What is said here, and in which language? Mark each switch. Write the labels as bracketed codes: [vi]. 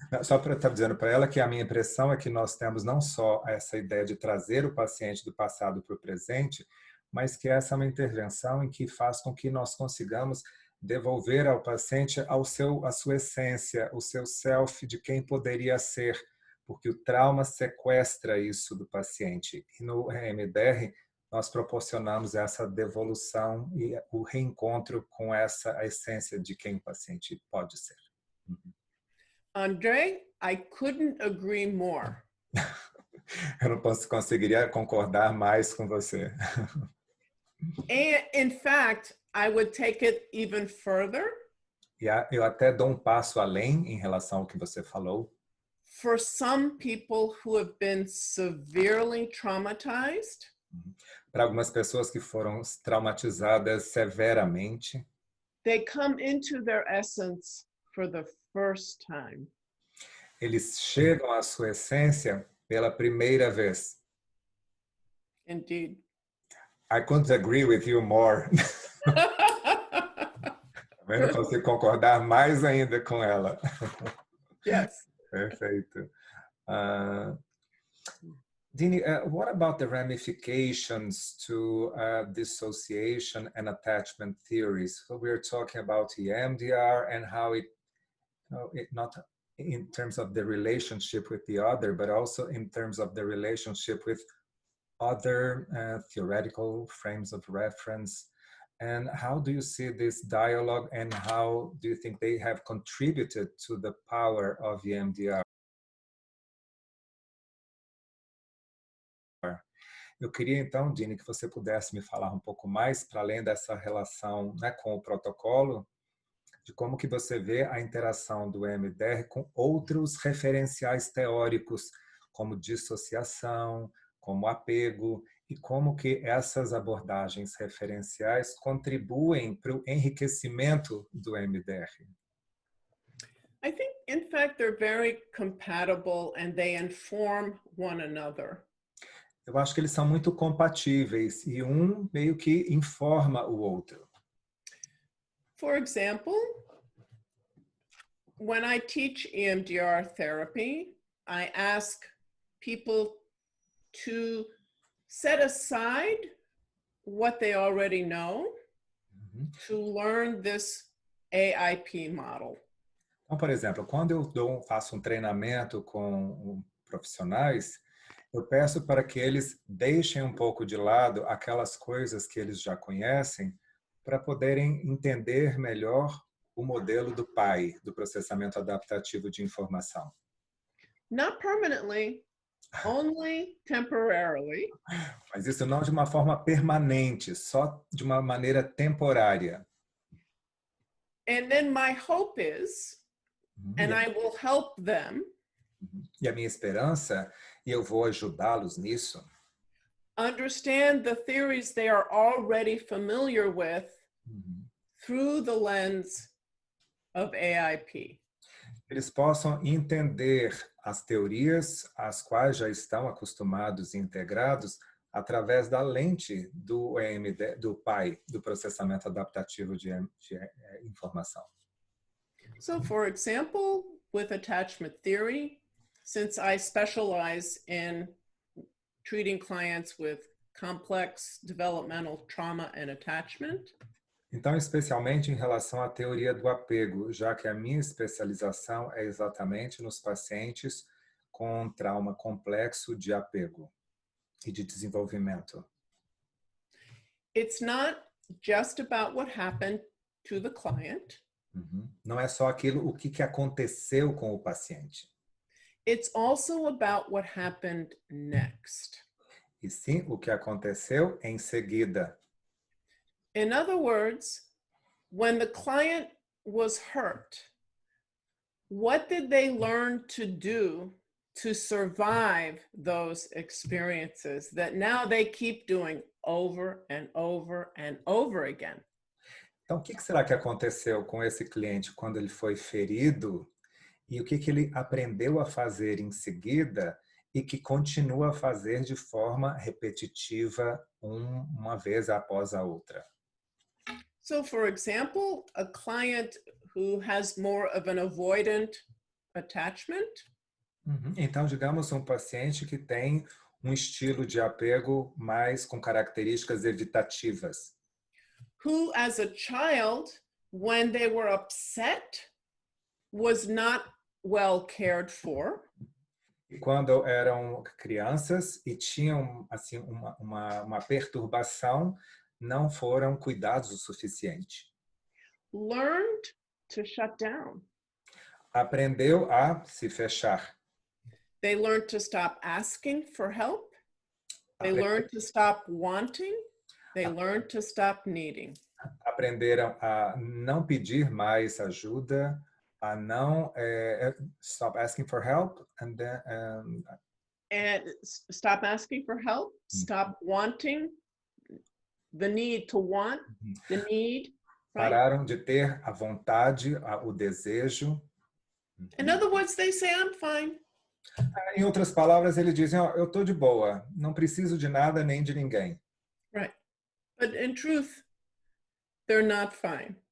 [pt] Só para estar dizendo para ela que a minha impressão é que nós temos não só essa ideia de trazer o paciente do passado para o presente, mas que essa é uma intervenção em que faz com que nós consigamos devolver ao paciente a sua essência, o seu self de quem poderia ser, porque o trauma sequestra isso do paciente. E no EMDR, nós proporcionamos essa devolução e o reencontro com essa essência de quem o paciente pode ser. [en] André, I couldn't agree more. [pt] Eu não conseguiria concordar mais com você. [en] And in fact, I would take it even further. [pt] E eu até dou um passo além em relação ao que você falou. [en] For some people who have been severely traumatized, [pt] para algumas pessoas que foram traumatizadas severamente, [en] they come into their essence for the first time. [pt] Eles chegam à sua essência pela primeira vez. [en] Indeed. I couldn't agree with you more. [pt] Eu não consigo concordar mais ainda com ela. [en] Yes. [pt] Perfeito. [en] Dini, what about the ramifications to dissociation and attachment theories? So we're talking about EMDR and how it not in terms of the relationship with the other, but also in terms of the relationship with other theoretical frames of reference. And how do you see this dialogue, and how do you think they have contributed to the power of EMDR? [pt] Eu queria então, Dini, que você pudesse me falar um pouco mais, para além dessa relação, né, com o protocolo, de como que você vê a interação do EMDR com outros referenciais teóricos, como dissociação, como apego, e como que essas abordagens referenciais contribuem para o enriquecimento do EMDR. [en] I think, in fact, they're very compatible and they inform one another. [pt] Eu acho que eles são muito compatíveis e um meio que informa o outro. [en] For example, when I teach EMDR therapy, I ask people to set aside what they already know to learn this AIP model. [pt] Então, por exemplo, quando eu faço um treinamento com profissionais, eu peço para que eles deixem um pouco de lado aquelas coisas que eles já conhecem para poderem entender melhor o modelo do PAI, do processamento adaptativo de informação. [en] Not permanently, only temporarily. [pt] Mas isso não de uma forma permanente, só de uma maneira temporária. [en] And then my hope is, and I will help them. [pt] E a minha esperança, e eu vou ajudá-los nisso, [en] understand the theories they are already familiar with through the lens of AIP. [pt] Eles possam entender as teorias às quais já estão acostumados e integrados através da lente do EMD, do PAI, do processamento adaptativo de informação. [en] So, for example, with attachment theory, since I specialize in treating clients with complex developmental trauma and attachment. [pt] Então, especialmente em relação à teoria do apego, já que a minha especialização é exatamente nos pacientes com trauma complexo de apego e de desenvolvimento. [en] It's not just about what happened to the client. [pt] Não é só aquilo, o que aconteceu com o paciente. [en] It's also about what happened next. [pt] E sim, o que aconteceu em seguida. [en] In other words, when the client was hurt, what did they learn to do to survive those experiences that now they keep doing over and over and over again? [pt] Então, o que será que aconteceu com esse cliente quando ele foi ferido e o que ele aprendeu a fazer em seguida e que continua a fazer de forma repetitiva uma vez após a outra? [en] So, for example, a client who has more of an avoidant attachment. [pt] Então, digamos, um paciente que tem um estilo de apego mais com características evitativas. [en] Who, as a child, when they were upset, was not well cared for. [pt] E quando eram crianças e tinham assim uma perturbação, não foram cuidados o suficiente. [en] Learned to shut down. [pt] Aprendeu a se fechar. [en] They learned to stop asking for help. They learned to stop wanting. They learned to stop needing. [pt] Aprenderam a não pedir mais ajuda, a não [en] stop asking for help, and then and stop asking for help. Stop wanting. The need to want. The need. Right? [pt] Pararam de ter a vontade, o desejo. [en] In other words, they say, I'm fine. [pt] Em outras palavras, eles dizem, eu estou de boa, não preciso de nada nem de ninguém. [en] Right. But in truth, they're not fine.